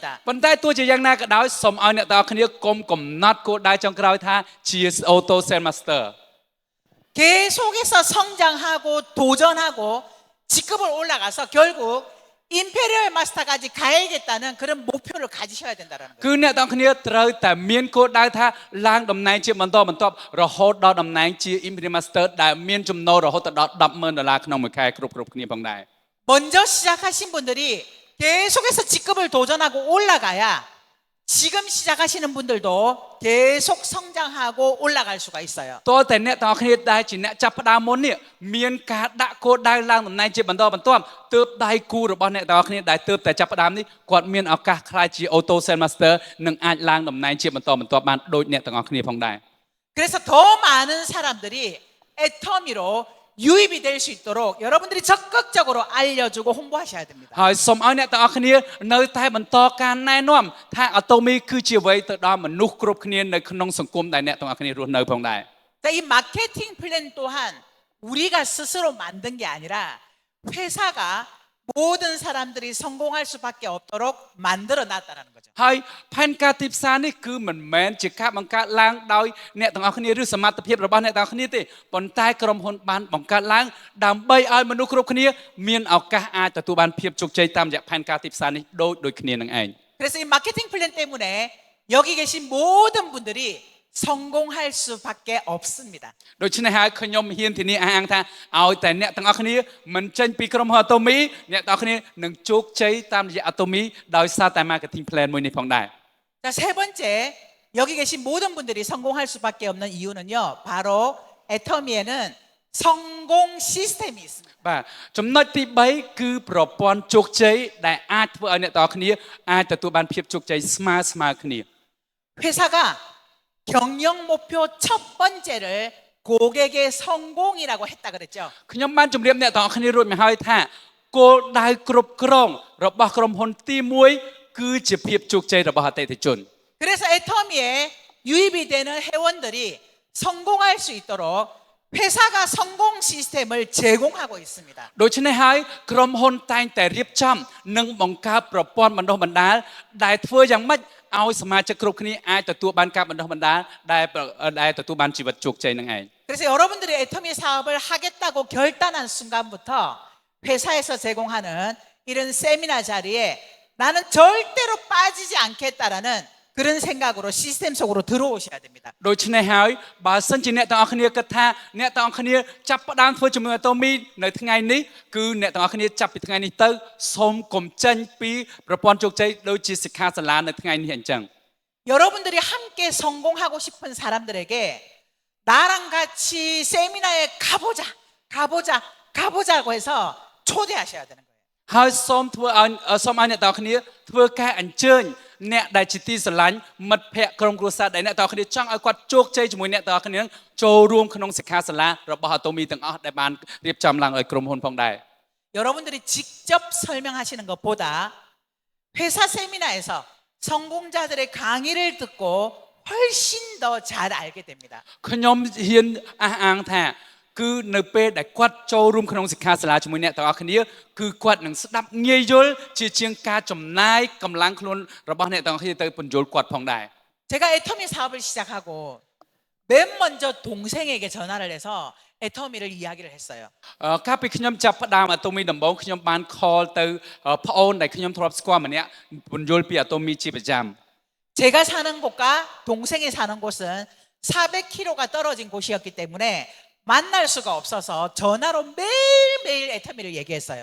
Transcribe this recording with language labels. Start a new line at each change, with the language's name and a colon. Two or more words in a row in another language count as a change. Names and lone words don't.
Khmer: ប៉ុន្តែទោះជាយ៉ាងណាក៏ដោយសូមឲ្យអ្នកទាំងអស់គ្នាកុំកំណត់គោលដៅចុងក្រោយថាជា Auto Sales Master
Korean: 계속해서 성장하고 도전하고 직급을 올라가서 결국 임페리얼 마스터까지 가야겠다는 그런 목표를 가지셔야 된다는 거예요.
Khmer: គឺអ្នកទាំងគ្នាត្រូវតែមានគោលដៅថាឡើងតំណែងជាបន្តបន្ទាប់រហូតដល់តំណែងជា Imperial Master ដែលមានចំណូលរហូតដល់ $10,000 ក្នុងមួយខែគ្រប់គ្នាផងដែរ
Korean: 먼저 시작하신 분들이 계속해서 직급을 도전하고 올라가야 지금 시작하시는 분들도 계속 성장하고 올라갈 수가 있어요.
Khmer: តើតែអ្នកទាំងគ្នាដែលជាអ្នកចាប់ផ្ដើមមុននេះមានការដាក់គោលដៅឡើងតំណែងជាបន្តបន្ទាប់ទើបដៃគូរបស់អ្នកទាំងគ្នាដែលទើបតែចាប់ផ្ដើមនេះគាត់មានឱកាសខ្លាយជា Auto Sales Master និងអាចឡើងតំណែងជាបន្តបន្ទាប់បានដូចអ្នកទាំងគ្នាផងដែរ
Korean: 그래서 더 많은 사람들이 애터미로 유입이 될 수 있도록 여러분들이 적극적으로 알려주고 홍보하셔야 됩니다.
Khmer: ហើយសូមឲ្យអ្នកទាំងអស់គ្នានៅតែបន្តការណែនាំថាអាតូមីគឺជាអ្វីទៅដល់មនុស្សគ្រប់គ្នានៅក្នុងសង្គមដែលអ្នកទាំងអស់គ្នារស់នៅផងដែរ
Korean: 자, 이 마케팅 플랜 또한 우리가 스스로 만든 게 아니라 회사가 모든 사람들이 성공할 수밖에 없도록 만들어 놨다는 거죠.
Khmer: ហើយផែនការទីផ្សារនេះគឺមិនមែនជាការបង្កើតឡើងដោយអ្នកទាំងអស់គ្នាឬសមត្ថភាពរបស់អ្នកទាំងអស់គ្នាទេប៉ុន្តែក្រុមហ៊ុនបានបង្កើតឡើងដើម្បីឲ្យមនុស្សគ្រប់គ្នាមានឱកាសអាចទទួលបានភាពជោគជ័យតាមរយៈផែនការទីផ្សារនេះដូចគ្នានឹងឯង
Korean: 그래서 이 마케팅 플랜 때문에 여기 계신 모든 분들이 성공할 수밖에 없습니다.
Khmer: ដូច្នេះហើយខ្ញុំហ៊ានធានាអះអាងថាឲ្យតែអ្នកទាំងអស់គ្នាមិនចេញពីក្រុមហ៊ុនអាតូមីអ្នកទាំងអស់គ្នានឹងជោគជ័យតាមរយៈអាតូមីដោយសារតែ
English: marketing plan
Khmer: មួយនេះផងដែរ
Korean: 자, 세 번째 여기 계신 모든 분들이 성공할 수밖에 없는 이유는요. 바로 애터미에는 성공 시스템이 있습니다.
Khmer: បាទចំណុចទី3គឺប្រព័ន្ធជោគជ័យដែលអាចធ្វើឲ្យអ្នកទាំងអស់គ្នាអាចទទួលបានភាពជោគជ័យស្មើគ្នា
Korean: 회사가 경영 목표 첫 번째를 고객의 성공이라고 했다 그랬죠.
Khmer: ខ្ញុំបានជម្រាបអ្នកទាំងអស់គ្នារួចមកហើយថាគោលដៅគ្រប់គ្រងរបស់ក្រុមហ៊ុនទី1គឺជាភាពជោគជ័យរបស់អតិថិជន
Korean: 그래서 애터미의 유입이 되는 회원들이 성공할 수 있도록 회사가 성공 시스템을 제공하고 있습니다.
Khmer: ដូច្នេះហើយក្រុមហ៊ុនតែងតែរៀបចំនិងបង្កើតប្រព័ន្ធបណ្ដុះបណ្ដាលដែលធ្វើយ៉ាងម៉េចឲ្យសមាជិកគ្រប់គ្នាអាចទទួលបានការបណ្ដុះបណ្ដាលដែលទទួលបានជីវិតជោគជ័យនឹងឯង
Korean: 그래서 여러분들이 애터미 사업을 하겠다고 결단한 순간부터 회사에서 제공하는 이런 세미나 자리에 나는 절대로 빠지지 않겠다라는 그런 생각으로 시스템 속으로 들어오셔야 됩니다.
Khmer: ដូច្នេះហើយបើសិនជាអ្នកទាំងអស់គ្នាគិតថាអ្នកទាំងអស់គ្នាចាប់ផ្ដើមធ្វើជាមួយអាតូមីនៅថ្ងៃនេះគឺអ្នកទាំងអស់គ្នាចាប់ពីថ្ងៃនេះទៅសូមកុំចេញពីប្រព័ន្ធជោគជ័យដូចជាសិក្ខាសាលានៅថ្ងៃនេះអញ្ចឹង
Korean: 여러분들이 함께 성공하고 싶은 사람들에게 나랑 같이 세미나에 가보자고 해서 초대하셔야 되는 거예요.
Khmer: ហើយសូមឲ្យអ្នកទាំងអស់គ្នាធ្វើការអញ្ជើញអ្នកដែលជាទីស្រឡាញ់មិត្តភ័ក្តិក្រុមគ្រួសារដែលអ្នកទាំងអស់គ្នាចង់ឲ្យគាត់ជោគជ័យជាមួយអ្នកទាំងអស់គ្នាចូលរួមក្នុងសិក្ខាសាលារបស់អាតូមីទាំងអស់ដែលបានរៀបចំឡើងឲ្យក្រុមហ៊ុនផងដែរ
Korean: 여러분들이 직접 설명하시는 것보다 회사 세미나에서 성공자들의 강의를 듣고 훨씬 더 잘 알게 됩니다.
Khmer: ខ្ញុំហ៊ានអះអាងថាគឺនៅពេលដែលគាត់ចូលរួមក្នុងសិក្ខាសាលាជាមួយអ្នកទាំងអស់គ្នាគឺគាត់នឹងស្ដាប់ងាយយល់ជាជាងការចំណាយកម្លាំងខ្លួនរបស់អ្នកទាំងអស់គ្នាទៅពន្យល់គាត់ផងដែរ
Korean: 제가 애터미 사업을 시작하고 맨 먼저 동생에게 전화를 해서 애터미를 이야기를 했어요.
Khmer: កាលពីខ្ញុំចាប់ផ្ដើមអាតូមីដំបូងខ្ញុំបាន call ទៅប្អូនដែលខ្ញុំធ្លាប់ស្គាល់ម្នាក់ពន្យល់ពីអាតូមីជាប្រចាំ
Korean: 제가 사는 곳과 동생이 사는 곳은 400km가 떨어진 곳이었기 때문에 만날 수가 없어서 전화로 매일매일 애터미를 얘기했어요.